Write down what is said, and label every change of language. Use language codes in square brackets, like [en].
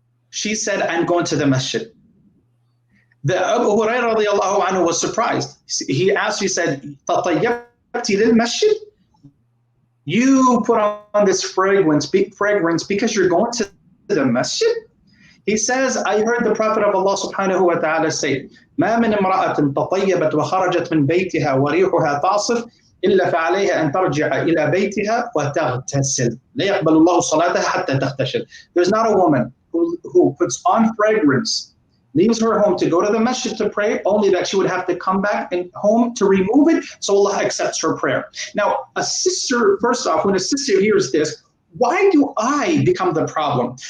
[en] She said, I'm going to the masjid. The Abu Hurairah radiallahu anhu was surprised. He asked, he said, [ar] تَطَيَّبْتِ لِلْمَسْجِدِ? [en] You put on this fragrance because you're going to the masjid? He says, I heard the Prophet of Allah subhanahu wa ta'ala say, [ar] ما من امرأة تطيبت وخرجت من بيتها وريحها تعصف إلا فعليها أن ترجع إلى بيتها وتغتسل لا يقبل الله صلاتها حتى تغتسل. [en] There's not a woman who puts on fragrance, leaves her home to go to the masjid to pray, only that she would have to come back and home to remove it, so Allah accepts her prayer. Now, a sister, first off, when a sister hears this, why do I become the problem?